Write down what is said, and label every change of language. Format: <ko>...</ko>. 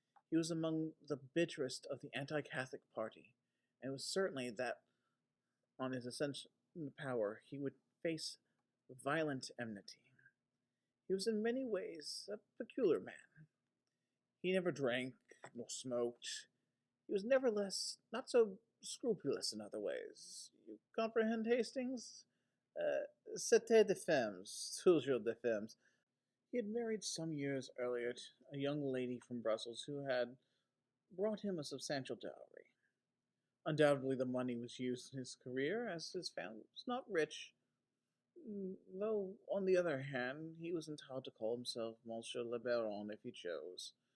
<en>He was among the bitterest of the anti-Catholic party, and it was certainly that on his ascension to power he would face violent enmity. He was in many ways a peculiar man. He never drank nor smoked. He was nevertheless not so scrupulous in other ways. You comprehend, Hastings?</en> <fr>C'était des femmes, toujours des femmes.</fr> <en>He had married some years earlier a young lady from Brussels who had brought him a substantial dowry. Undoubtedly the money was used in his career, as his family was not rich, though, on the other hand, he was entitled to call himself Monsieur le Baron if he chose.</en>